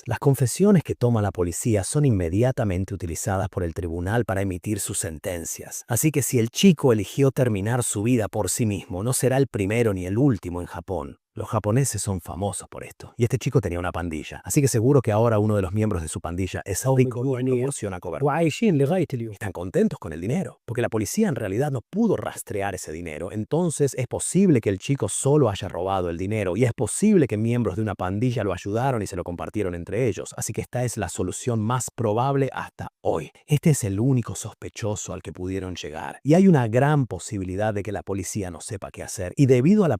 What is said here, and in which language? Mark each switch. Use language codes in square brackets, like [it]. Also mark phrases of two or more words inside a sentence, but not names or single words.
[es] Las confesiones que toma la policía son inmediatamente utilizadas por el tribunal para emitir sus sentencias. Así que si el chico eligió terminar su vida por sí mismo, no será el primero ni el último en Japón. Los japoneses son famosos por esto, y este chico tenía una pandilla, así que seguro que ahora uno de los miembros de su pandilla es rico y proporciona cobertura. [ar] وعايشين لغاية اليوم. [es] Están contentos con el dinero, porque la policía en realidad no pudo rastrear ese dinero, entonces es posible que el chico solo haya robado el dinero, y es posible que miembros de una pandilla lo ayudaron y se lo compartieron entre ellos, así que esta es la solución más probable hasta hoy. Este es el único sospechoso al que pudieron llegar, y hay una gran posibilidad de que la policía no sepa qué hacer, y debido a la